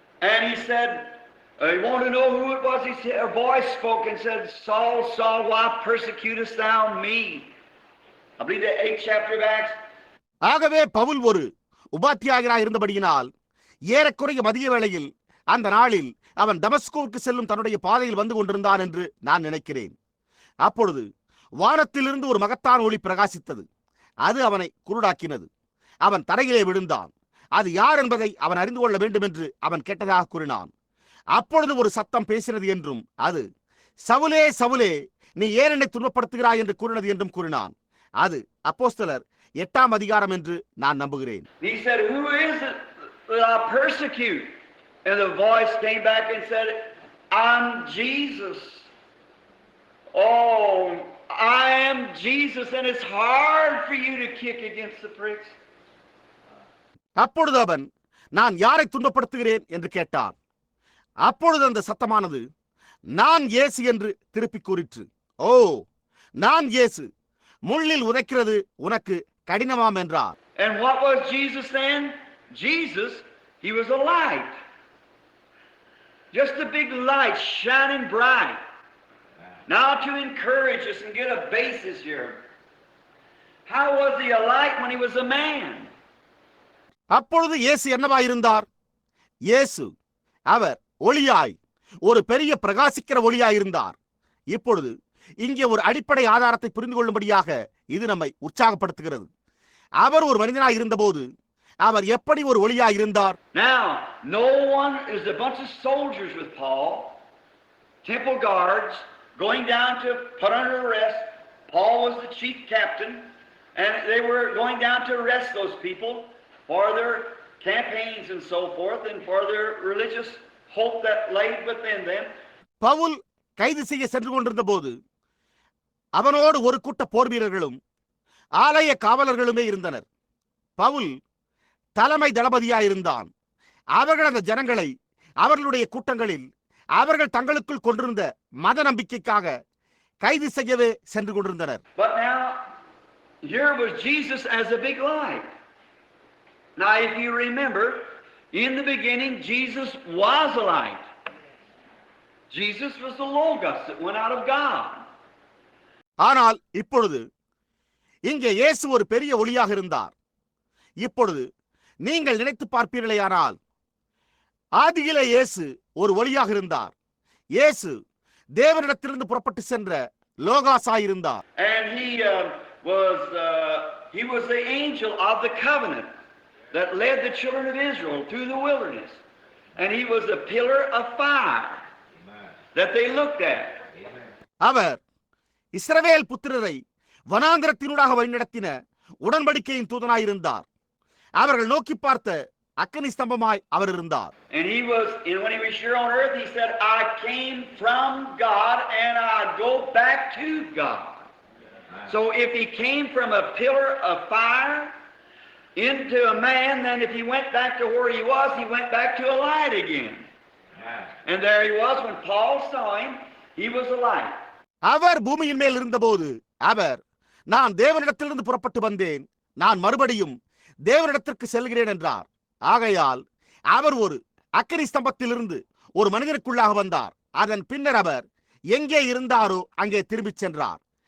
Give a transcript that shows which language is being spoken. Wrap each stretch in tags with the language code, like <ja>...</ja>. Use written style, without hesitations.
<en>And he said, he wanted to know who it was. He said, a voice spoke and said, Saul, Saul, why persecutest thou me? I believe the 8th chapter of Acts.</en> <ta>ஆகவே பவுல் ஒரு உபாத்தியாயராக இருந்தபடியினால் ஏறக்குறைய மதிய வேளையில் அந்த நாளில் அவன் தமஸ்கோவுக்கு செல்லும் தன்னுடைய பாதையில் வந்து கொண்டிருந்தான் என்று நான் நினைக்கிறேன். அப்பொழுது வானத்திலிருந்து ஒரு மகத்தான ஒளி பிரகாசித்தது. அது அவனை குருடாக்கினது. அவன் தரையிலே விழுந்தான். அது யார் என்பதை அவன் அறிந்து கொள்ள வேண்டும் என்று அவன் கேட்டதாக கூறினான். அப்பொழுது ஒரு சத்தம் பேசினது என்றும் அது சவுலே சவுலே நீ ஏன் என்னை துன்பப்படுத்துகிறாய் என்று கூறினது என்றும் கூறினான். அது அப்போஸ்தலர் 8ஆம் அதிகாரம் என்று நான் நம்புகிறேன்.</ta> <en>He said, who is it that I persecute? And the voice came back and said, I'm Jesus. Oh, I am Jesus, and it's hard for you to kick against the pricks.</en> <ta>அப்பொழுது அவன் நான் யாரை துன்பப்படுத்துகிறேன் என்று கேட்டான். அப்பொழுது அந்த சத்தமானது நான் இயேசு என்று திருப்பி கூறிற்று. ஓ, நான் இயேசு, முள்ளில் உதைக்கிறது உனக்கு கடினமாம் என்றார்.</ta> <en>And what was Jesus then? Jesus, he was a light. Just a big light shining bright. Now to encourage us and get a basis here. How was he a light when he was a man?</en> <ta>அப்பொழுது இயேசு என்னவாயிருந்தார்? இயேசு அவர் ஒளியாய், ஒரு பெரிய பிரகாசிக்கிற ஒளியாயிருந்தார். இப்பொழுது இங்கே ஒரு அடிப்படை ஆதாரத்தை புரிந்து கொள்ளும்படியாக இது நம்மை உற்சாகப்படுத்துகிறது. அவர் ஒரு மனிதனாய் இருந்தபோது அவர் எப்படி ஒரு ஒளியாய் இருந்தார்?</ta> <en>Now, no one is a bunch of soldiers with Paul, temple guards going down to put under arrest. Paul was the chief captain, and they were going down to arrest those people for their campaigns and so forth, and for their religious hope that laid within them.</en> <ta>Pavul கைது செய்ய சென்று கொண்டிருந்த போது அவனோடு ஒரு கூட்ட போர் வீரர்களும் ஆலய காவலர்களுமே இருந்தனர். பவுல் தலைமை தளபதியாயிருந்தான். அவர்கள் அந்த ஜனங்களை அவர்களுடைய கூட்டங்களில் அவர்கள் தங்களுக்குள் கொண்டிருந்த மத நம்பிக்கைக்காக கைது செய்யவே சென்று கொண்டிருந்தனர்.</ta> <en>But now here was Jesus as a big light. Now if you remember, in the beginning Jesus was a light. Jesus was the Logos that went out of God.</en> <ta>ஆனால் இப்பொழுது இங்கே இயேசு ஒரு பெரிய ஒளியாக இருந்தார். இப்பொழுது நீங்கள் நினைத்து பார்ப்பீர்களேயானால் ஆதியிலே இயேசு ஒரு ஒளியாக இருந்தார். இயேசு தேவனிடத்திலிருந்து புறப்பட்டு சென்ற லோகாசாயிருந்தார்.</ta> <en>And he was the angel of the covenant. that led the children of Israel through the wilderness. And he was a pillar of fire that they looked at.</en> <ta>அவர் இஸ்ரவேல் புத்திரரை வனாந்திரத்தினூடாக வழிநடத்தின உடன்படிக்கையின் தூதனாயிருந்தார். அவர்கள் நோக்கி பார்த்த அக்கினி ஸ்தம்பமாய் அவர் இருந்தார்.</ta> <en>And he was, and when he was here on earth, he said, I came from God and I go back to God. So if he came from a pillar of fire into a man, then if he went back to where he went back to a light again. And there he was when Paul saw him, he was a light.</en> <ta>அவர் பூமியின் மேல் இருந்தபோது அவர், நான் தேவனிடத்திலிருந்து புறப்பட்டு வந்தேன், நான் மறுபடியும் தேவனிடத்திற்கு செல்கிறேன் என்றார். ஆகையால் அவர் ஒரு அக்கினி ஸ்தம்பத்திலிருந்து ஒரு மனிதனுக்குள்ளாக வந்தார். அதன் பின்னர் அவர் எங்கே இருந்தாரோ அங்கே திரும்பிச் சென்றார்.</ta>